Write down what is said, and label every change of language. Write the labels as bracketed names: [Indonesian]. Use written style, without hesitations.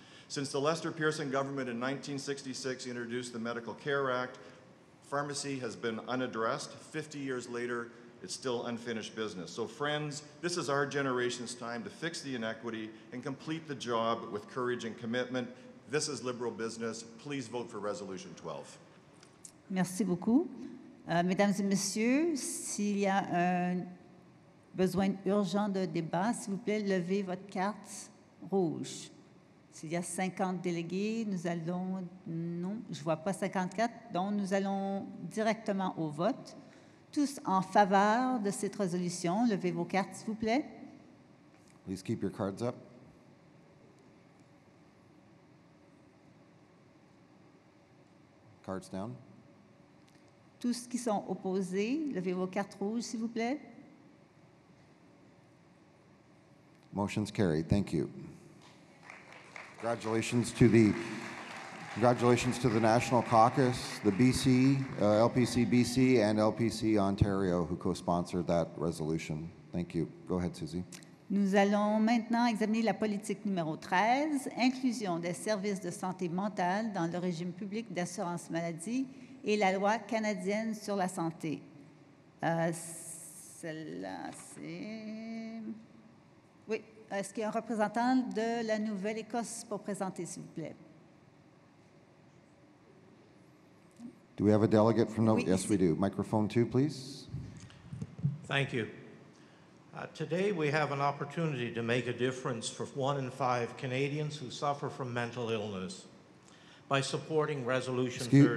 [English] Since the Lester Pearson government in 1966 introduced the Medical Care Act, pharmacy has been unaddressed. 50 years later, it's still unfinished business. So friends, this is our generation's time to fix the inequity and complete the job with courage and commitment. This is liberal business. Please vote for Resolution 12. [French] Merci beaucoup. Mesdames et messieurs, s'il y a un besoin urgent de débat, s'il vous plaît, levez votre carte rouge. S'il y a 50 délégués, nous allons... Non, je ne vois pas 54, donc nous allons directement au vote. Tous en faveur de cette résolution, levez vos cartes, s'il vous plaît. [English] Please keep your cards up. Cards down. [French] Tous qui sont opposés, levez vos cartes rouges, s'il vous plaît. [English] Motion's carried. Thank you. Congratulations to the National Caucus, the BC, LPC BC, and LPC Ontario who co-sponsored that resolution. Thank you. Go ahead, Susie. [French] Nous allons maintenant examiner la politique numéro 13, inclusion des services de santé mentale dans le régime public d'assurance maladie et la loi canadienne sur la santé. Celle-là, c'est... Oui, est-ce qu'il y a un représentant de la Nouvelle-Écosse pour présenter, s'il vous plaît? [English] Do we have a delegate from [French] Oui, [English] Yes, [French] ici. [English] we do. Microphone 2, please. Thank you. Today we have an opportunity to make a difference for 1 in 5 Canadians who suffer from mental illness by supporting Resolution 13.